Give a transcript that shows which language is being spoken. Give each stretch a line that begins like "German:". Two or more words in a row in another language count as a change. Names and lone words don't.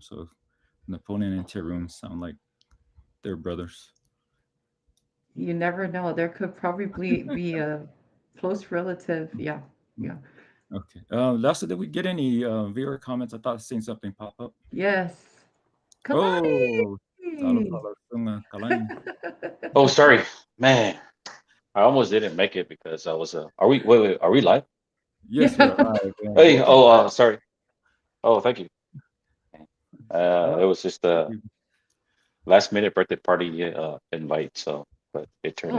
English: So Napoleon and Terhune sound like they're brothers. You never know. There could probably be a close relative. Yeah. Yeah. Okay. Last, did we get any viewer comments? I thought I seen something pop up. Yes. Oh, talo Kalani. talo sunga kalani. Oh, sorry, man. I almost didn't make it because I was. Are we? Wait, wait. Are we live? Yes, you arrived, and Hey, welcome. oh, sorry. Oh, thank you. Yeah, It was just thank a you. last minute birthday party invite, so but it turned